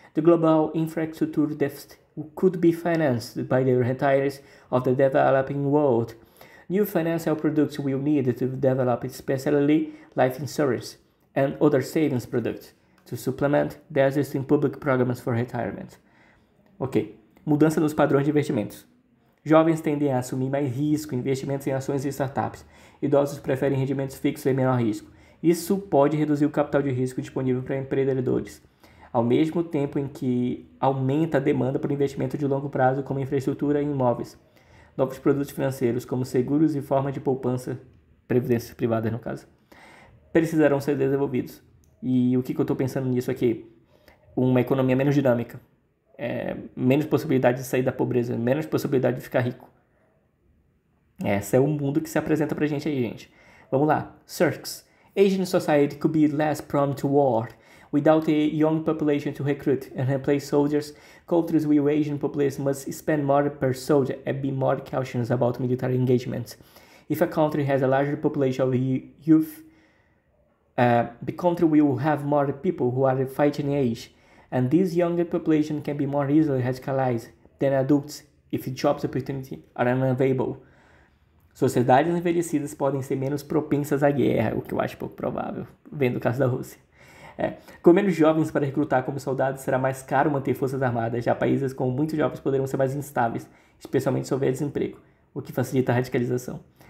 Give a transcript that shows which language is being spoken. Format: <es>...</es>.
<en>The global infrastructure deficit could be financed by the retirees of the developing world. New financial products will need to develop, especially life insurance and other savings products, to supplement the existing public programs for retirement. Ok.</en> <pt>Mudança nos padrões de investimentos. Jovens tendem a assumir mais risco em investimentos em ações e startups. Idosos preferem rendimentos fixos e menor risco. Isso pode reduzir o capital de risco disponível para empreendedores, ao mesmo tempo em que aumenta a demanda por investimento de longo prazo como infraestrutura e imóveis. Novos produtos financeiros, como seguros e formas de poupança, previdências privadas no caso, precisarão ser desenvolvidos. E o que eu estou pensando nisso aqui? Uma economia menos dinâmica. Menos possibilidade de sair da pobreza, menos possibilidade de ficar rico. Esse é o mundo que se apresenta pra gente aí, gente. Vamos lá. Cirques.</pt> <en>Asian society could be less prone to war. Without a young population to recruit and replace soldiers, countries with Asian population must spend more per soldier and be more cautious about military engagement. If a country has a larger population of youth, the country will have more people who are fighting age, and this younger population can be more easily radicalized than adults if job opportunities are unavailable.</en> <pt>Sociedades envelhecidas podem ser menos propensas à guerra, o que eu acho pouco provável, vendo o caso da Rússia. Com menos jovens para recrutar como soldados, será mais caro manter forças armadas. Já países com muitos jovens poderão ser mais instáveis, especialmente se houver desemprego, o que facilita a radicalização.</pt>